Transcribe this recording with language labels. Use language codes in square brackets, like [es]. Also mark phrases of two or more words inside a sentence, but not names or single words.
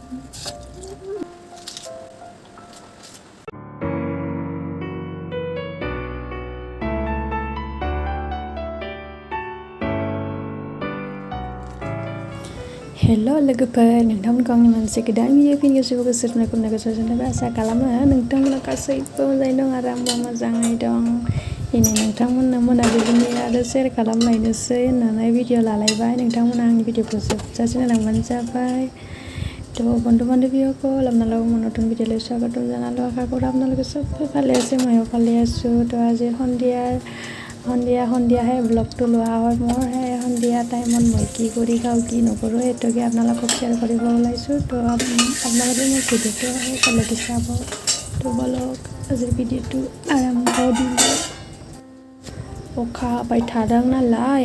[brx] Hello लोगोफोर नोंथांमोनखौ आंनि मोनसे गोदान भिडिअ गोसोखांनाय खुलिनायखौ साननानै आसा खालामो नोंथांमोना गासैबो मोजाङै दं आरो आंबो मोजाङै दं दिनै नोंथांमोननो मोनाबिलिनि आरो शेयार खालामलायनोसै होननानै भिडिअ लालायबाय नोंथांमोना आंनि भिडिअखौ जोबजासिम नायलांबानो जाबाय [as] তো বন্ধু বান্ধৱীসকল আপোনালোকক মোৰ নতুন ভিডিঅ'লৈ স্বাগতম জনালোঁ আশা কৰোঁ আপোনালোকে চবেই ভালে আছে ময়ো ভালে আছোঁ তো আজি সন্ধিয়াহে ব্লগটো লোৱা হয় মোৰ সেই সন্ধিয়া টাইমত মই কি কৰি খাওঁ কি নকৰোঁ সেইটোকে আপোনালোকক শ্বেয়াৰ কৰিব ওলাইছোঁ তো আপোনালোকে মোৰ ভিডিঅ'টো সেইফালেদি চাব তো বলক আজিৰ ভিডিঅ'টো [brx] आरम्भ दिनो अखा हाबाय थादों नालाय